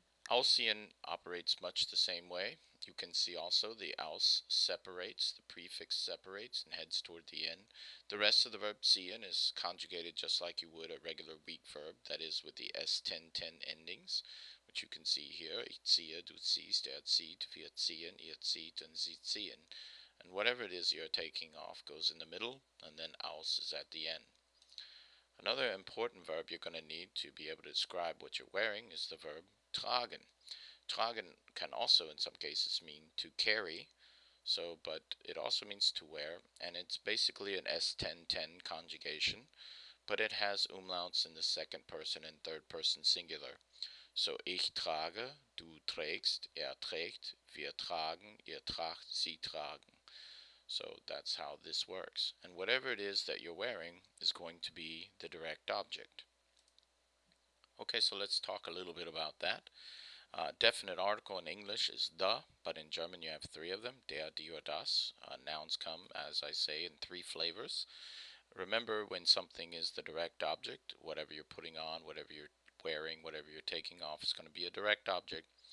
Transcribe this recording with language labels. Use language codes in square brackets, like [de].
[en] Ausziehen operates much the same way. You can see also the aus separates, the prefix separates and heads toward the end. The rest of the verb ziehen is conjugated just like you would a regular weak verb, that is with the S10-10 endings, which you can see here. [de] Ich ziehe, du ziehst, zieht, wir ziehen, ihr zieht, and sie ziehen. [en] And whatever it is you're taking off goes in the middle, and then aus is at the end. Another important verb you're going to need to be able to describe what you're wearing is the verb tragen. Tragen can also in some cases mean to carry, but it also means to wear, and it's basically an S10-10 conjugation, but it has umlauts in the second person and third person singular. [de] So ich trage, du trägst, trägt, wir tragen, ihr tragt, sie tragen. [en] So that's how this works. And whatever it is that you're wearing is going to be the direct object. Okay, so let's talk a little bit about that. Definite article in English is the, but in German you have three of them, der, die, or das. Nouns come, as I say, in three flavors. Remember, when something is the direct object, whatever you're putting on, whatever you're wearing, whatever you're taking off is going to be a direct object.